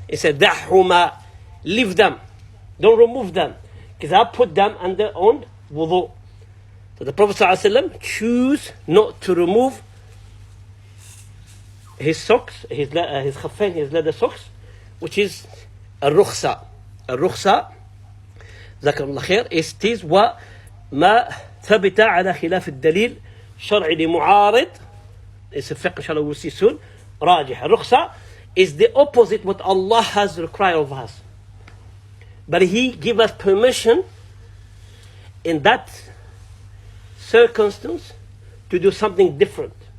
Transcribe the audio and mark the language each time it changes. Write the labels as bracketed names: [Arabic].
[English] He said, "Da'huma, leave them, don't remove them, because I put them under on wudu." So the Prophet ﷺ choose not to remove his socks, his khaffayn, his leather socks, which is الرخصة. [Arabic] الرخصة جزاكم الله خير [English] is [Arabic] وما ثبت على خلاف الدليل شرعي لمعارض. [English] It's a fiqh, inshallah, we'll see soon. [Arabic] راجح. [English] الرخصة is the opposite what Allah has required of us. But He give us permission in that circumstance to do something different.